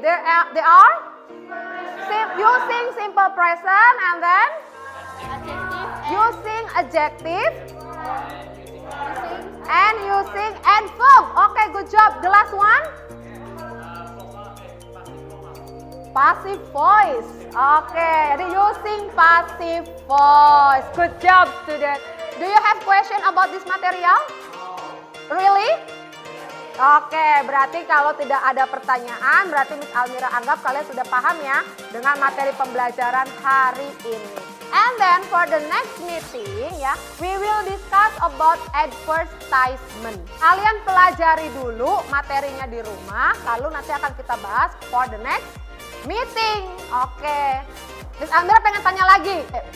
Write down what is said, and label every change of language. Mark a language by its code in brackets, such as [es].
[en] They are using simple present, and then using adjective, and using and verb. Okay, good job. The last one, passive voice. Okay, [id] jadi [en] using passive voice. Good job, student. Do you have question about this material? Really? [id] Oke, berarti kalau tidak ada pertanyaan, berarti Miss Almira anggap kalian sudah paham ya dengan materi pembelajaran hari ini. [en] And then for the next meeting ya, we will discuss about advertisement. [id] Kalian pelajari dulu materinya di rumah, lalu nanti akan kita bahas [en] for the next meeting. [id] Oke. Miss Almira pengen tanya lagi.